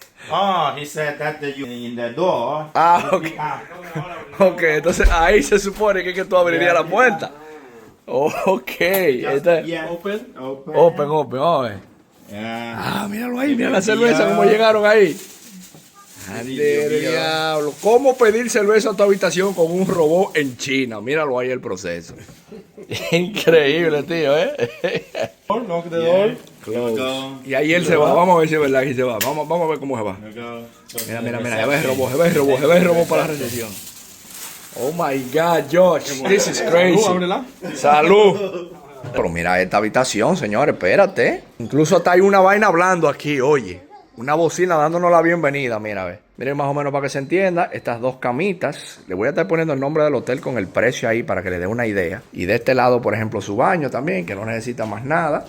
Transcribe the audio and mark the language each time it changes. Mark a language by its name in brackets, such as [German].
[English] Oh, he said that you in the door. Ok. [Spanish] Ok, entonces ahí se supone que tú abrirías la puerta. [English] Ok. Yeah. Open. Open, [Spanish] vamos a ver. [English] Yeah. [Spanish] Míralo ahí, mira la cerveza, cómo llegaron ahí. Ande, diablo. ¿Cómo pedir cerveza a tu habitación con un robot en China? Míralo ahí el proceso. Increíble, tío, [English] Knock the door. Go. [Spanish] Y ahí él se va, vamos a ver si es verdad que se va. Vamos a ver cómo se va. [English] Go. [Spanish] Mira, se va el robot para la recepción. [English] Oh my God, Josh, this is crazy. [Spanish] Ábrela. Salud. Pero mira esta habitación, señores, espérate. Incluso hasta hay una vaina hablando aquí, oye. Una bocina dándonos la bienvenida, mira, ve. Miren más o menos para que se entienda, estas dos camitas. Le voy a estar poniendo el nombre del hotel con el precio ahí para que le dé una idea. Y de este lado, por ejemplo, su baño también, que no necesita más nada.